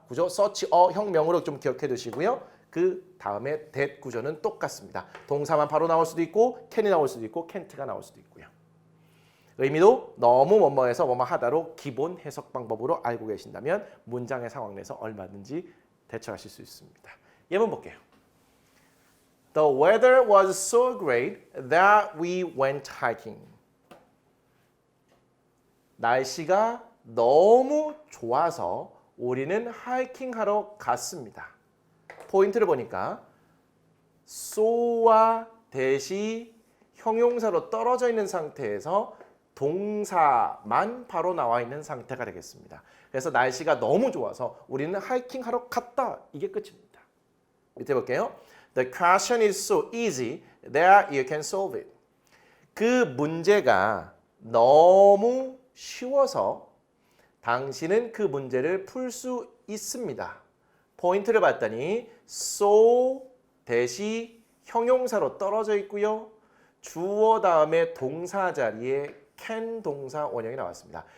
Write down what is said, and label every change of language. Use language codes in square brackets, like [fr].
[ko] 구조 such a 형명으로 좀 기억해 두시고요. 그 다음에 that 구조는 똑같습니다. 동사만 바로 나올 수도 있고 can이 나올 수도 있고 can't가 나올 수도 있고요. 의미도 너무 뭐뭐해서 뭐뭐하다로 기본 해석 방법으로 알고 계신다면 문장의 상황 내서 얼마든지 대처하실 수 있습니다. 예문 볼게요. [en] The weather was so great that we went hiking. [ko] 날씨가 너무 좋아서 우리는 하이킹하러 갔습니다. 포인트를 보니까 so와 대시 형용사로 떨어져 있는 상태에서 동사만 바로 나와 있는 상태가 되겠습니다. 그래서 날씨가 너무 좋아서 우리는 하이킹하러 갔다. 이게 끝입니다. 밑에 볼게요. [en] The question is so easy that you can solve it. [ko] 그 문제가 너무 쉬워서 당신은 그 문제를 풀 수 있습니다. 포인트를 봤더니 so 대시 형용사로 떨어져 있고요. 주어 다음에 동사 자리에 can 동사 원형이 나왔습니다.